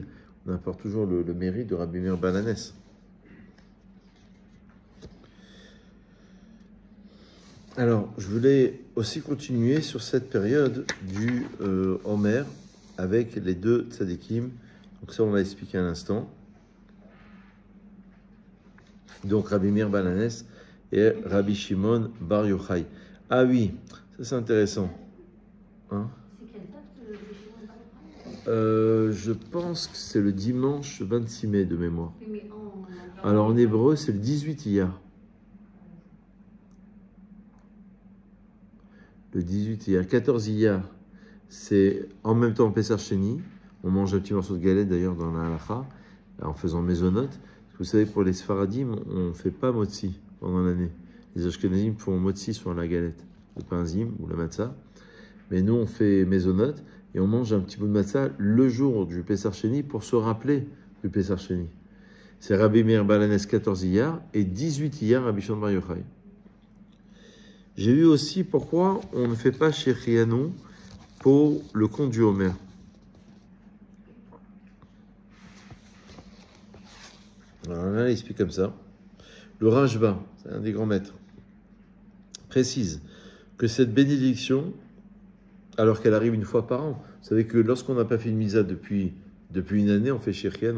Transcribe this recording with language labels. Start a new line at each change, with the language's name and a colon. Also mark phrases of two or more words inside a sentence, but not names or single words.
French: On implore toujours le mérite de Rabbi Meir Baal HaNes. Alors, je voulais aussi continuer sur cette période du Homer avec les deux tzadikim. Donc ça, on l'a expliqué à l'instant. Donc, Rabbi Meir Baal HaNes et Rabbi Shimon Bar Yochai. Ah oui, ça c'est intéressant. Hein? C'est quelle date le Shimon Bar Yochai? Je pense que c'est le dimanche 26 mai de mémoire. Oui, mais Alors en hébreu, c'est le 18 Iyar. Le 18 Iyar. 14 Iyar, c'est en même temps Pessar Sheni. On mange un petit morceau de galette d'ailleurs dans la halacha, en faisant mésonote. Parce que vous savez, pour les Sfaradim, on ne fait pas motzi pendant l'année. Les Ashkenazim font motzi sur la galette, le pain zim ou la matzah. Mais nous, on fait mésonote et on mange un petit bout de matzah le jour du Pessar Sheni pour se rappeler du Pessar Sheni. C'est Rabbi Meir Baal HaNes 14 Iyar et 18 Iyar Rabbi Shimon Bar Yochai. J'ai vu aussi pourquoi on ne fait pas Shechianu pour le compte du Homer. Alors là, il explique comme ça. Le Rashba, c'est un des grands maîtres, précise que cette bénédiction, alors qu'elle arrive une fois par an, vous savez que lorsqu'on n'a pas fait une misa depuis une année, on fait Shechianu.